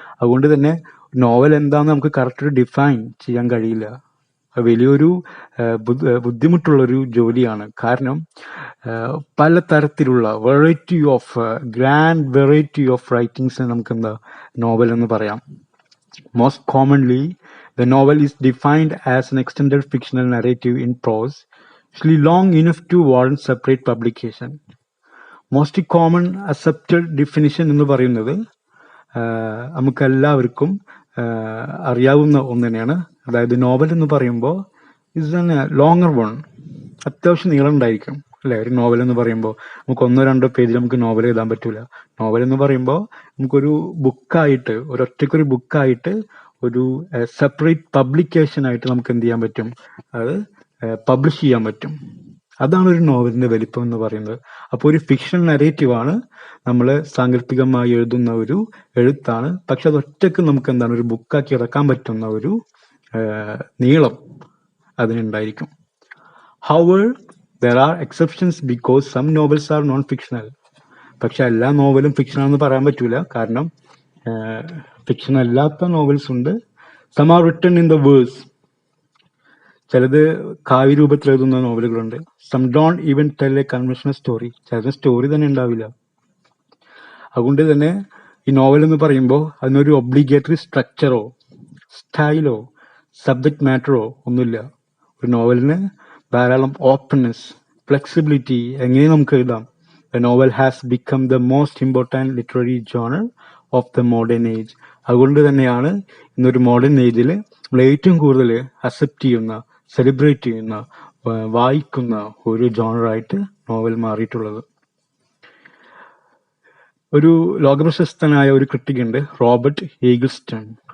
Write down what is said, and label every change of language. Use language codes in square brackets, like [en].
[ml] അതുകൊണ്ട് തന്നെ നോവൽ എന്താണെന്ന് നമുക്ക് കറക്റ്റ് ഡിഫൈൻ ചെയ്യാൻ കഴിയില്ല. വലിയൊരു ബുദ്ധിമുട്ടുള്ളൊരു ജോലിയാണ്. കാരണം പലതരത്തിലുള്ള [en] grand variety of റൈറ്റിംഗ്സിനെ [ml] നമുക്ക് എന്താ നോവൽ എന്ന് പറയാം. Most commonly [en] the novel is defined as an extended fictional narrative in prose, usually long enough to warrant separate publication. Most common accepted definition [ml] എന്ന് പറയുന്നത് നമുക്കെല്ലാവർക്കും അറിയാവുന്ന ഒന്ന് തന്നെയാണ്. അതായത് നോവൽ എന്ന് പറയുമ്പോൾ [en] Is an longer one. [ml] അത്യാവശ്യം നീളം ഉണ്ടായിരിക്കും അല്ലേ? ഒരു നോവൽ എന്ന് പറയുമ്പോൾ നമുക്ക് 1-2 പേജിൽ നമുക്ക് നോവൽ എഴുതാൻ പറ്റൂല. നോവൽ എന്ന് പറയുമ്പോൾ നമുക്കൊരു ബുക്കായിട്ട്, ഒരൊറ്റയ്ക്കൊരു ബുക്കായിട്ട്, ഒരു സെപ്പറേറ്റ് പബ്ലിക്കേഷൻ ആയിട്ട് നമുക്ക് എന്ത് ചെയ്യാൻ പറ്റും? അത് പബ്ലിഷ് ചെയ്യാൻ പറ്റും. അതാണ് ഒരു നോവലിന്റെ വലിപ്പം എന്ന് പറയുന്നത്. അപ്പോൾ ഒരു ഫിക്ഷൻ നരേറ്റീവാണ്, നമ്മൾ സാങ്കല്പികമായി എഴുതുന്ന ഒരു എഴുത്താണ്. പക്ഷെ അത് ഒറ്റയ്ക്ക് നമുക്ക് എന്താണ്, ഒരു ബുക്കാക്കി ഇറക്കാൻ പറ്റുന്ന ഒരു നീളം അതിനുണ്ടായിരിക്കും. [en] However, there are exceptions because some novels are non-fictional. [ml] പക്ഷെ എല്ലാ നോവലും ഫിക്ഷൻ ആണെന്ന് പറയാൻ പറ്റൂല. കാരണം ഫിക്ഷൻ അല്ലാത്ത നോവൽസ് ഉണ്ട്. [en] Some are written in the verse. [ml] ചിലത് കാവ്യ രൂപത്തിൽ എഴുതുന്ന നോവലുകളുണ്ട്. [en] Some don't even tell a conventional story. [ml] ചിലത് സ്റ്റോറി തന്നെ ഉണ്ടാവില്ല. അതുകൊണ്ട് തന്നെ ഈ നോവൽ എന്ന് പറയുമ്പോൾ അതിനൊരു ഒബ്ലിഗേറ്ററി സ്ട്രക്ചറോ സ്റ്റൈലോ സബ്ജക്ട് മാറ്ററോ ഒന്നുമില്ല. ഒരു നോവലിന് ധാരാളം ഓപ്പൺനെസ്, ഫ്ലെക്സിബിലിറ്റി, എങ്ങനെ നമുക്ക് എഴുതാം. [en] The novel has become the most important literary genre of the modern age. [ml] അതുകൊണ്ട് തന്നെയാണ് ഇന്നൊരു മോഡേൺ ഏജിൽ നമ്മൾ ഏറ്റവും കൂടുതൽ അക്സെപ്റ്റ് ചെയ്യുന്ന, സെലിബ്രേറ്റ് ചെയ്യുന്ന, വായിക്കുന്ന ഒരു ജോണറായിട്ട് നോവൽ മാറിയിട്ടുള്ളത്. ഒരു ലോകപ്രശസ്തനായ ഒരു ക്രിട്ടിക് ഉണ്ട്, റോബർട്ട് ഈഗിൾസ്റ്റൺ.